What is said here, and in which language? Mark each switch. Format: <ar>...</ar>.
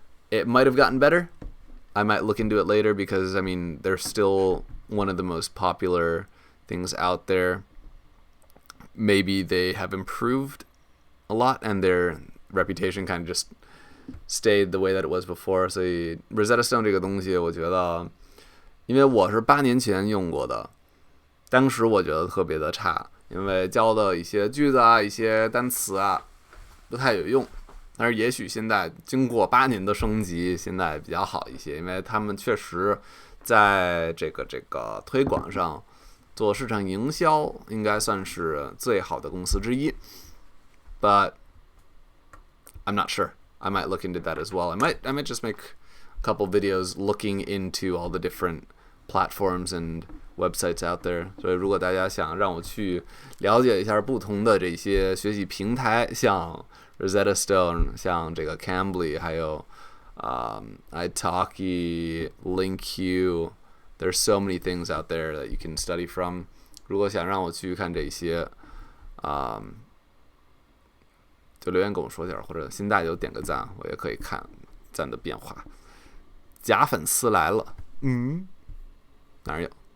<en>It might have gotten better. I might look into it later because, I mean, they're still one of the most popular things out there. maybe they have improved a lot and their reputation kind of just stayed the way that it was before.</en> <zh>所以 Rosetta Stone 这个东西，我觉得，因为我是8年前用过的，当时我觉得特别的差，因为教的一些句子啊、一些单词啊不太有用。但是也许现在经过8年的升级，现在比较好一些，因为他们确实在这个推广上做市场营销，应该算是最好的公司之一。</zh> <en>But I'm not sure. I might look into that as well. I might just make a couple videos looking into all the different platforms and websites out there.</en> <zh>所以如果大家想让我去了解一下不同的这些学习平台，像 Rosetta Stone， 像这个 Cambly， 还有italki, LinkU,</zh> <en>there's so many things out there that you can study from.</en> <zh>如果想让我去看这些，就留言跟我说点，或者新大就点个赞，我也可以看赞的变化。假粉丝来了，哪儿有？</zh>